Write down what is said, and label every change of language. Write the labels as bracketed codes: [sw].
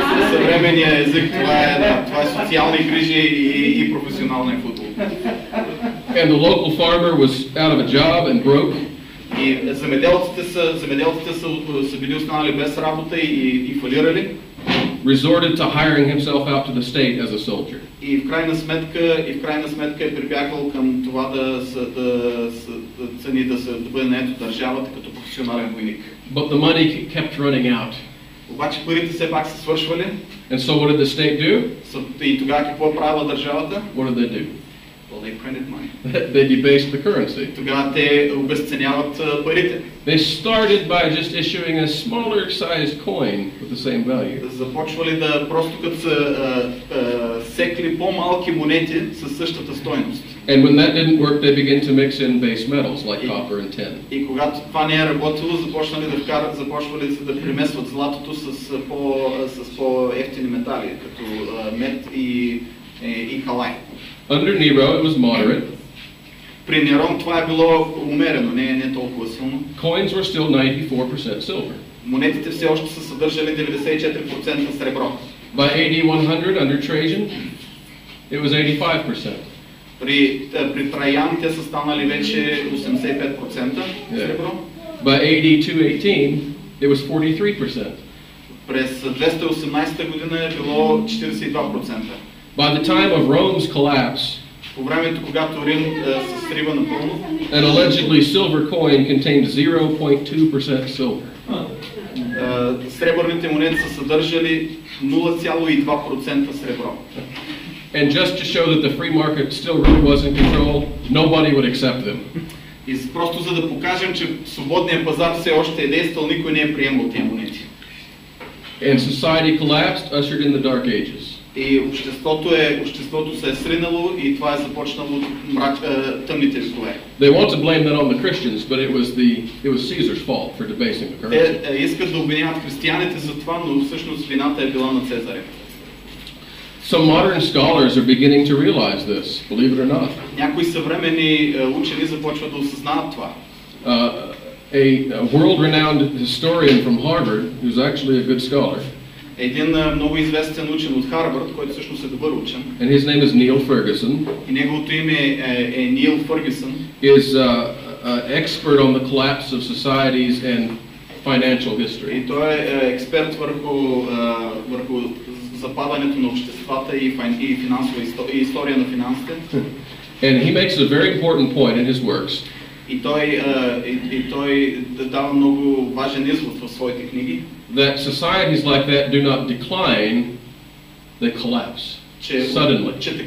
[bg] Съвременния език това е социални грижи и професионален футбол. [en] And the local farmer was out of a job and broke. [bg] И земеделците са били останали без работа и фалирали. [en] Resorted to hiring himself out to the state as a soldier. [bg] И в крайна сметка е прибягвал към това да бъде нает от държавата като професионален войник. [en] But the money kept running out. [bg] Обаче парите все пак се свършвали. [en] And so what did the state do? [bg] И тогава какво правила държавата? [en] What did they do? Well, they printed money. They debased the currency. [bg] Тогава те обезценяват парите. [en] They started by just issuing a smaller sized coin with the same value. [bg] Започвали да просто като са секли по-малки монети със същата стойност. [en] And when that didn't work, they began to mix in base metals like copper and tin. [bg] И когато това не е работило, започвали да премесват златото с по-евтини метали, като мед и халай. [en] Under Nero, it was moderate. [bg] При Нерон това е било умерено, не толкова силно. [en] Coins were still 94% silver. [bg] Монетите все още са съдържали 94% сребро. [en] By AD 100 under Trajan, it was 85%. [bg] При Траян те са станали вече 85% сребро. [en] By AD 218, it was 43%. [bg] През 218 година е било 42%. [en] By the time of Rome's collapse, [bg] по времето когато Рим се срива напълно, [en] an allegedly silver coin contained 0.2% silver. [bg] Сребърните монети са съдържали 0,2% сребро. [en] And just to show that the free market still really was in control, nobody would accept them. [bg] И просто за да покажем, че свободният пазар все още е действал, никой не е приемал тези монети. [en] And society collapsed, ushered in the Dark Ages. [bg] И обществото се е сринало и това е започнало тъмните векове. [en] They want to blame that on the Christians, but it was Caesar's fault for debasing the currency. [bg] Те искат да обвиняват християните за това, но всъщност вината е била на Цезаря. [en] Some modern scholars are beginning to realize this, believe it or not. [bg] Някои съвременни учени започват да осъзнават това. [en] A world-renowned historian from Harvard, who's actually a good scholar. [bg] Един много известен учен от Харвард, който всъщност е добър учен. [en] And his name is Neil Ferguson. [bg] И неговото име е Нил Фъргюсън. [en] Is expert on the collapse of societies and financial history. [bg] И той е експерт върху западането на обществата и финансова история на финансите. [en] And he makes a very important point in his works. [bg] И той дава много важен извод в своите книги. [en] That societies like that do not decline, they collapse suddenly.